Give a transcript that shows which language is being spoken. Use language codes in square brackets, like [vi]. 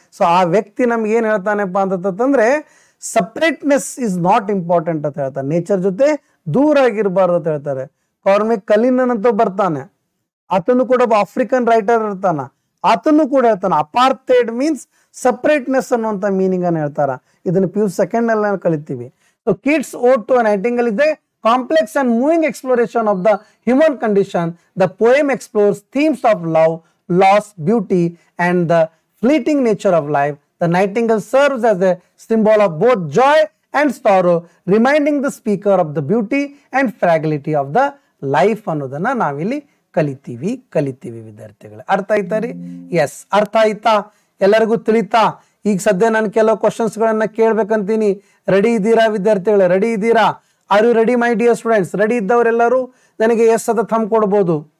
[kn] So ಆ ವ್ಯಕ್ತಿ ನಮ್ಗೆ ಏನ್ ಹೇಳ್ತಾನೆಪ್ಪ ಅಂತಂದ್ರೆ, [en] separateness is not important [kn] ಅಂತ ಹೇಳ್ತಾರೆ, ನೇಚರ್ ಜೊತೆ ದೂರ ಆಗಿರಬಾರ್ದು ಅಂತ ಹೇಳ್ತಾರೆ. ಕಾರ್ಮಿಕ್ ಕಲಿನನ್ ಅಂತ ಬರ್ತಾನೆ, ಆತನು ಕೂಡ ಒಬ್ಬ ಆಫ್ರಿಕನ್ ರೈಟರ್ ಇರ್ತಾನ, ಆತನು ಕೂಡ ಹೇಳ್ತಾನೆ ಅಪಾರ್ಥೈಡ್ ಮೀನ್ಸ್ ಸಪ್ರೇಟ್ನೆಸ್ ಅನ್ನುವಂಥ ಮೀನಿಂಗ್ ಅನ್ನು ಹೇಳ್ತಾರ. ಇದನ್ನು PU 2nd ನಲ್ಲಿ ಕಲಿತೀವಿ. [en] So Keats' Ode to a Nightingale is a complex and moving exploration of the human condition. The poem explores themes of love, loss, beauty, and the fleeting nature of life. The nightingale serves as a symbol of both joy and sorrow, reminding the speaker of the beauty and fragility of the life [kn] ಅನ್ನೋದನ್ನ ನಾವಿಲ್ಲಿ ಕಲಿತೀವಿ ವಿದ್ಯಾರ್ಥಿಗಳೇ. ಅರ್ಥ ಆಯ್ತಾ ರೀ? S, ಅರ್ಥ ಆಯ್ತಾ? ಎಲ್ಲರಿಗೂ ತಿಳಿತಾ? ಈಗ ಸದ್ಯ ನಾನು ಕೆಲವು ಕ್ವಶನ್ಸ್ ಗಳನ್ನ ಕೇಳ್ಬೇಕಂತೀನಿ. ರೆಡಿ ಇದ್ದೀರಾ ವಿದ್ಯಾರ್ಥಿಗಳೇ? ರೆಡಿ ಇದ್ದೀರಾ? [en] Are you ready my dear students? [kn] Ready ಇದ್ದವರೆಲ್ಲರೂ ನನಗೆ ಎಸ್ ಅಂತ ಥಂಬ್ ಕೊಡ್ಬೋದು.